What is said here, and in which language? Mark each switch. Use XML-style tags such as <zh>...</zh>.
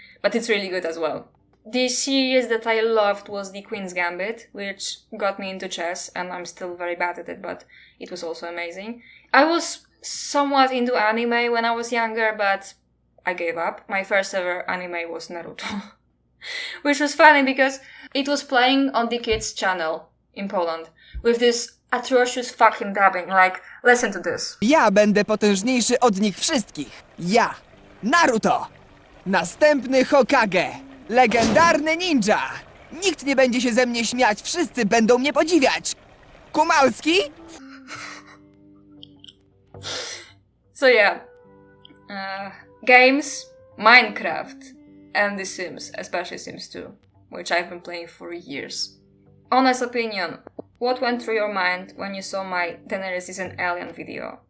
<en>But it's really good as well. The series that I loved was The Queen's Gambit, which got me into chess, and I'm still very bad at it, but it was also amazing. I was somewhat into anime when I was younger, but I gave up. My first ever anime was Naruto. Which was funny because it was playing on the kids' channel in Poland with this atrocious fucking dubbing. Like, listen to this.</en> <pl>Ja będę potężniejszy od nich wszystkich. Ja, Naruto, następny Hokage, legendarny ninja. Nikt nie będzie się ze mnie śmiać, wszyscy będą mnie podziwiać. Kumalski?</pl> <en>So yeah, games, Minecraft, and The Sims, especially Sims 2, which I've been playing for years. Honest opinion, what went through your mind when you saw my Daenerys is an alien video?</en>